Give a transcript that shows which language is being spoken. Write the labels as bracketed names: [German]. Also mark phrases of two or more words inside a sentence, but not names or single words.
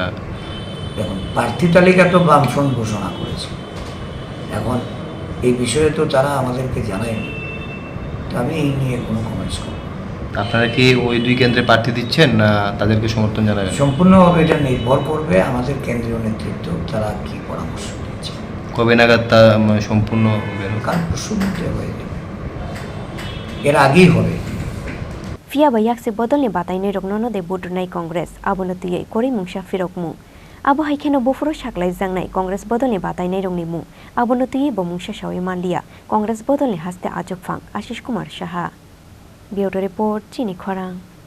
[Bangla] দেখুন প্রার্থী তালিকা তো বামফ্রন্ট ঘোষণা করেছে এখন এই বিষয়ে তো তারা আমাদেরকে জানায়নি তো আমি এই নিয়ে কোনো কমেন্টস করব আপনারা কি ওই দুই কেন্দ্রে প্রার্থী দিচ্ছেন না তাদেরকে সমর্থন জানাবেন সম্পূর্ণভাবে এটা নির্ভর করবে আমাদের কেন্দ্রীয় নেতৃত্ব তারা কি পরামর্শ দিচ্ছে কবে নাগাদ তা সম্পূর্ণ কাল পরশুর মধ্যে হয়ে যাবে এর আগেই হবে [Kok Borok] Fiaba yakse bodolni bataine rognono de budunai Congress abonotiyei kori mungsa firokmu abo haikeno bofuro saklai jangnai Congress bodolni bataine rongni mu abonotiyei bo mungsa sawi manlia Congress bodolni haste ajok phang Ashish Kumar Saha [English] Bureau Report [Kok Borok] Chini Khorang